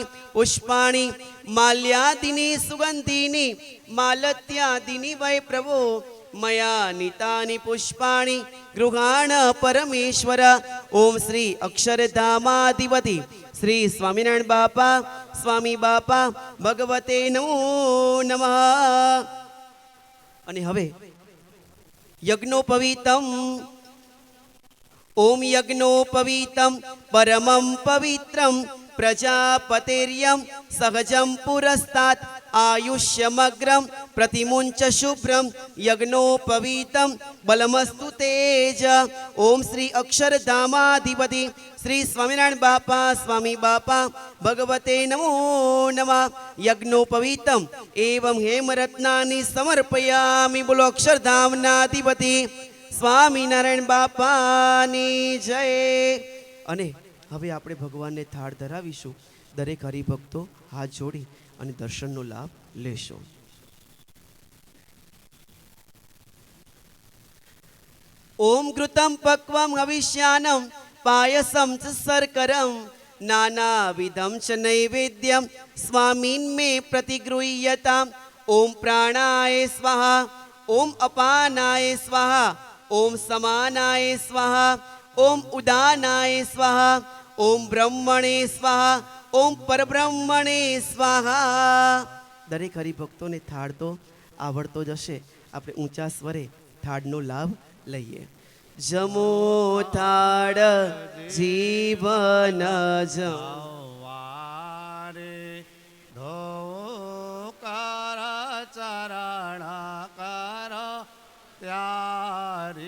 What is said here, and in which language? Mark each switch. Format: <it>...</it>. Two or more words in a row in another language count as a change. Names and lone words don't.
<sa>पुष्पाणि माल्यादिनी सुगंधिनी मालत्यादिनी वै प्रभो, मया नीतानि पुष्पाणि गृहाण परमेश्वर। ओम श्री अक्षरधामाधिपति श्री स्वामीनारायण बापा स्वामी बापा भगवते नमो नमः।</sa> <gu>અને હવે यज्ञोपवीतम।</gu> <sa>ओम यज्ञोपवीतम परमं पवित्रं प्रजापतेर्यं सहजं पुरस्तात् आयुष्यमग्रं प्रतिमुंच शुभ्रं यज्ञोपवीतं बलमस्तु तेज। ओम श्री अक्षरधामाधिपति श्री स्वामीनारायण बापा स्वामी बापा भगवते नमो नमः। यज्ञोपवीतम एवं हेमरत्नानि समर्पयामि।</sa> <gu>બોલો અક્ષરધામનાધિપતિ સ્વામીનારાયણ બાપાની જય। અને હવે આપણે ભગવાનને થાળ ધરાવીશું। દરેક હરિભક્તો હાથ જોડી અને દર્શનનો લાભ લેશો।</gu> <sa>ओम घृतं पक्वं हविष्यानं पायसं च शर्करं नानाविधं च नैवेद्यं स्वामिन्मे प्रतिगृह्यताम्। ओम प्राणाय स्वाहा, ओम अपानाय स्वाहा, ओम समानाय स्वाहा, ओम उदानाय स्वाहा, ओम ब्रह्मणे स्वाहा, ओम परब्रह्मणे स्वाहा।</sa> <gu>દરેક હરિભક્તોને થાળ તો આવડતો જ હશે। આપણે ઊંચા સ્વરે થાળનો લાભ લઈએ। જમો થાળ જીવન જવારે ધોકાર ચરણ કર ત્યારે।</gu>